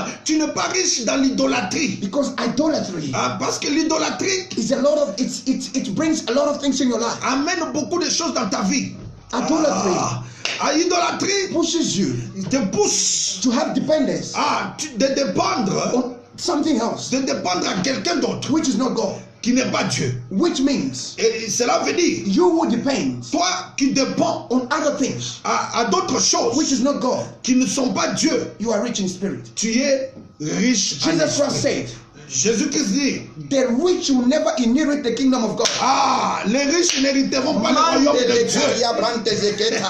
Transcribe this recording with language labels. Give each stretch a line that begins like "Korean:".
French: Tu n'es pas riche dans l'idolâtrie.
English: Because idolatry.
French: Parce que l'idolâtrie.
English: Is a lot of it brings a lot of things in your life.
French: Amène beaucoup de choses dans ta vie.
English: Idolatry.
French: Idolâtrie
English: pushes you.
French: Te pousse.
English: To have dependence.
French: De dépendre.
English: On something else.
French: De dépendre à quelqu'un d'autre.
English: Which is not God.
French: Qui n'est pas Dieu.
English: Which means.
French: Et cela veut dire.
English: You will depend.
French: Toi qui dépends.
English: On other things.
French: À d'autres choses.
English: Which is not God.
French: Qui ne sont pas Dieu.
English: You are rich in spirit.
French: Tu es riche.
English: Jesus Christ said.
French: Jésus-Christ dit.
English: The rich will never inherit the kingdom of God.
French: Les riches n'hériteront pas le royaume de Dieu.